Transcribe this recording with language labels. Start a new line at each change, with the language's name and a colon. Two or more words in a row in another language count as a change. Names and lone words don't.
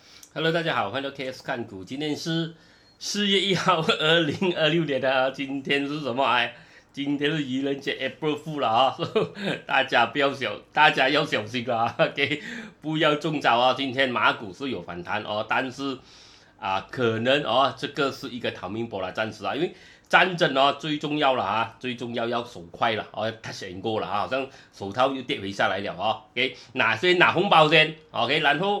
Chinese: Hello，大家好，歡迎到 KS 看股。今天是4月1號，2026年的。今天是什麼啊？今天是愚人節 ，
English: April Fool
Chinese: 了啊！所以大家要小心了 ，OK，不要中招啊！今天馬股是有反彈哦，但是可能這個是一個逃命波了，暫時因為戰爭最重要了最重要要手快了他選過了好像手套又跌回下來了OK， 先拿紅包先 ，OK， 然後。